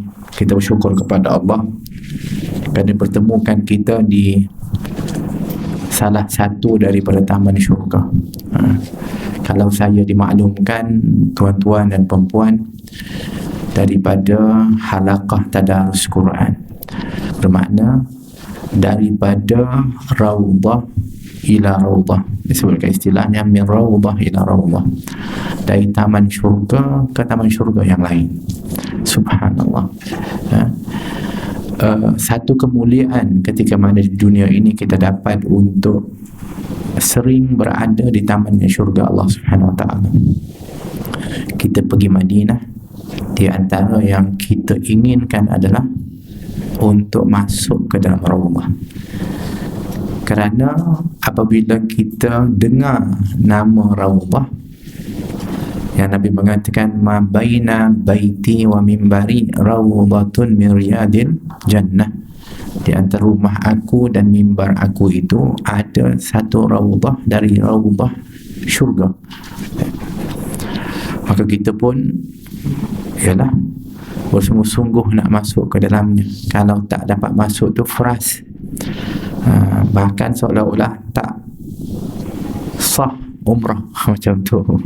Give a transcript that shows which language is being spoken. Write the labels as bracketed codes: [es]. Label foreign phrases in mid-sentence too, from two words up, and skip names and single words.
[ms] Kita bersyukur kepada Allah kerana pertemukan kita di salah satu daripada taman syurga. Kalau saya dimaklumkan, tuan-tuan dan perempuan, daripada halaqah tadarus Quran, bermakna daripada [ar] روضة إلى روضة, [ms] disebutkan istilahnya [ar] من روضة إلى روضة, [ms] dari taman syurga ke taman syurga yang lain. Subhanallah. Satu kemuliaan ketika mana di dunia ini kita dapat untuk sering berada di taman syurga [ar] الله سبحانه وتعالى. [ms] Kita pergi Madinah, di antara yang kita inginkan adalah untuk masuk ke dalam raudhah. Kerana apabila kita dengar nama raudhah, yang Nabi mengatakan [ar] ما بين بيتي ومنبري روضة من رياض الجنة, [ms] di antara rumah aku dan mimbar aku itu ada satu raudhah dari raudhah syurga. Maka kita pun ialah bersungguh-sungguh nak masuk ke dalamnya. Kalau tak dapat masuk tu fras, bahkan seolah-olah tak sah umrah macam tu.